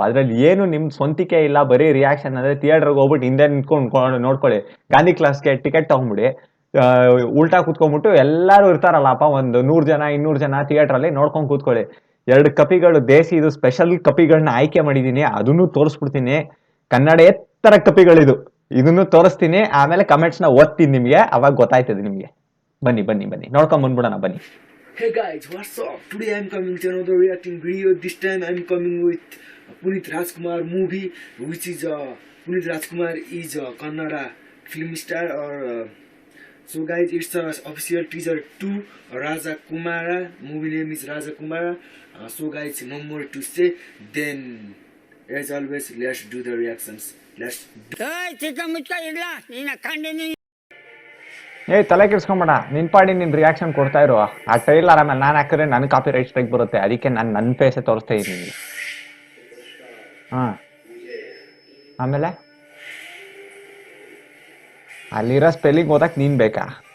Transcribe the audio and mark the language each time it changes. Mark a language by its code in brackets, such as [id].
[kn] ಅದ್ರಲ್ಲಿ ಏನು ನಿಮ್ ಸ್ವಂತಿಕೆ ಇಲ್ಲ, ಬರೀ ರಿಯಾಕ್ಷನ್. ಅಂದ್ರೆ ಥಿಯೇಟರ್ಗೆ ಹೋಗ್ಬಿಟ್ಟು ಹಿಂದೆ ನಿಂತ್ಕೊಂಡು ನೋಡ್ಕೊಳ್ಳಿ, ಗಾಂಧಿ ಕ್ಲಾಸ್ಗೆ ಟಿಕೆಟ್ ತಗೊಂಬಿಡಿ, ಉಲ್ಟಾ ಕೂತ್ಕೊಂಡ್ಬಿಟ್ಟು ಎಲ್ಲರೂ ಇರ್ತಾರಲ್ಲಪ್ಪ, ಒಂದು 100 ಜನ 200 ಜನ ಥಿಯೇಟ್ರಲ್ಲಿ ನೋಡ್ಕೊಂಡು ಕೂತ್ಕೊಳ್ಳಿ. 2 ಕಪಿಗಳು ದೇಸಿ ಇದು ಸ್ಪೆಷಲ್ ಕಪಿಗಳನ್ನ ಆಯ್ಕೆ ಮಾಡಿದೀನಿ, ಅದನ್ನು ತೋರಿಸ್ಬಿಡ್ತೀನಿ. ಕನ್ನಡೇತರ ಕಪಿಗಳಿದು, ಇದನ್ನು ತೋರಿಸ್ತೀನಿ. ಆಮೇಲೆ ಕಮೆಂಟ್ಸ್ನ ಓದ್ತೀನಿ ನಿಮ್ಗೆ, ಅವಾಗ ಗೊತ್ತಾಯ್ತದೆ ನಿಮ್ಗೆ. ಬನ್ನಿ ಬನ್ನಿ ಬನ್ನಿ ನೋಡ್ಕೊಂಡ್ ಬಂದ್ಬಿಡೋಣ ಬನ್ನಿ. [en] Hey guys, what's up? Today I'm coming to another reacting video. This time I'm coming with Punit Rajkumar movie, which is Punit Rajkumar is a Kannada film star. So guys, it's a official teaser to Raja Kumara. Movie name is Raja Kumara. So guys, no more to say. Then, as always, let's do the reactions. Let's. [kn] ತಲೆ ಕೆಡ್ಸ್ಕೊಂಬೇಡ, ನಿನ್ ಪಾಡಿ ನಿನ್ reaction ಕೊಡ್ತಾ ಇರೋ. ಆ trailer ಆಮೇಲೆ ನಾನು ಹಾಕಿದ್ರೆ ನನ್ ಕಾಪಿ ರೈಟ್ ಸ್ಟ್ರೈಕ್ ಬರುತ್ತೆ, ಅದಕ್ಕೆ ನಾನು ನನ್ನ ಫೇಸೇ ತೋರಿಸ್ತಾ ಇದ್ದೀನಿ. ಆಮೇಲೆ ಅಲ್ಲಿರೋ ಸ್ಪೆಲ್ಲಿಂಗ್ ಓದಕ್ ನೀನ್ ಬೇಕಾ?